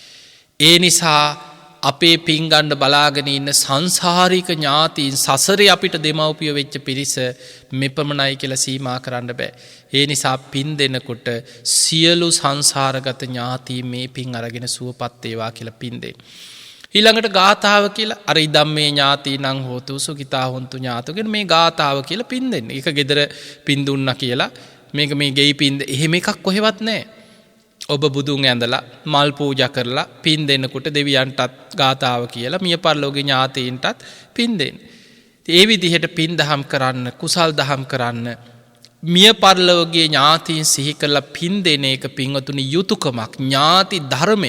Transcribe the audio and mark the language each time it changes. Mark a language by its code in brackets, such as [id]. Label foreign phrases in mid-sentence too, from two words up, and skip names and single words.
[si] ඒ නිසා අපේ පින් ගන්න බලාගෙන ඉන්න සංසාරික ඥාතීන් සසරේ අපිට දෙමව්පිය වෙච්ච පිරිස මෙපමණයි කියලා සීමා කරන්න බෑ. ඒ නිසා පින් දෙනකොට සියලු සංසාරගත ඥාතීන් මේ පින් අරගෙන සුවපත් වේවා කියලා පින් දෙන්න. ඊළඟට ගාථාව කියලා අර [pi] ඉදම්මේ ඥාතීනං හෝතු සුඛිතා හොන්තු [si] ඥාතෝගෙන මේ ගාථාව කියලා පින් දෙන්න. ඒක gedara පින් දුන්නා කියලා මේක මේ ගෙයි පින් එහෙම එකක් කොහෙවත් නැහැ. ඔබ බුදුන් ඇඳලා මල් පූජා කරලා පින් දෙනකොට දෙවියන්ටත් ගාථාව කියලා මිය පරලෝකීය ඥාතීන්ටත් පින් දෙන්න. ඒ විදිහට පින් දහම් කරන්න, කුසල් දහම් කරන්න, මිය පරලෝකීය ඥාතීන් සිහි කරලා පින් දෙන එක පින්වතුනි යුතුයකමක්, ඥාති ධර්මයක්.